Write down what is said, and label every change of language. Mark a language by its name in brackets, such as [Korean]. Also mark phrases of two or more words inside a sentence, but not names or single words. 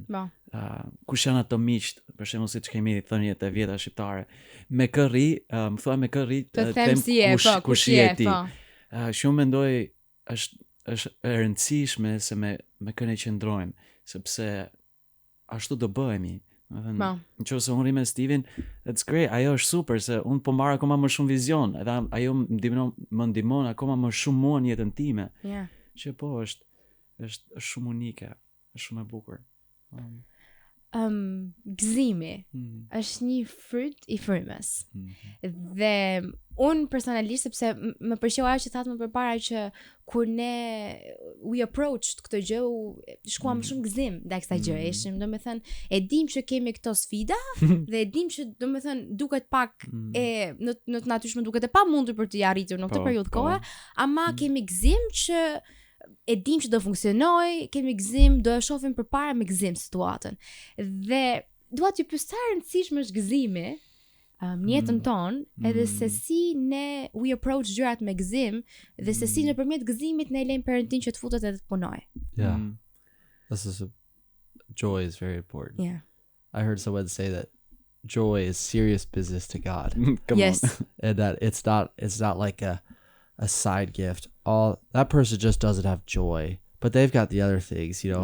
[Albanian] Kush janë ato miqt, për shembull siç kemi thënë jetë e vjeta shqiptare, me kë rri, më thua me kë rri, të them si je, kush je ti. Shumë mendoj është e rëndësishme se me kë ne qëndrojmë, sepse ashtu do bëhemi. Në qoftë se unë rri me Steven, [English] that's great, [Albanian] ajo është super, se unë po marr akoma më shumë vizion, edhe ajo më ndihmon akoma më shumë mua në jetën time. Që po është shumë unike, është shumë e bukur. Gëzimi është një fryt i frymës. Dhe unë personalisht, sepse më pëlqeu ajo që thatë më përpara, që kur ne [English] we approached [Albanian] këtë gjë, shkuam shumë gëzim ndaj kësaj gjëje. Ishim, domethënë, e dim që kemi këto sfida dhe e dim që domethënë duket pak në të natyrshme duket e pamundur për të arritur në këtë periudhë kohe, ama kemi gëzim që e dim që do funksionoj, kemi gëzim, do e shohim përpara me gëzim situatën. Dhe dua t'ju pyes sa rëndësishëm është gëzimi në jetën tonë, edhe se si ne [English] we approach [Albanian] gjërat me gëzim, dhe se si nëpërmjet gëzimit ne lejmë Perëndin që të futet edhe të punoj. [English] Joy is very important. I heard someone say that joy is serious business to God. Yes. And that it's not like a side gift. That person just doesn't have joy, but they've got the other things, you know.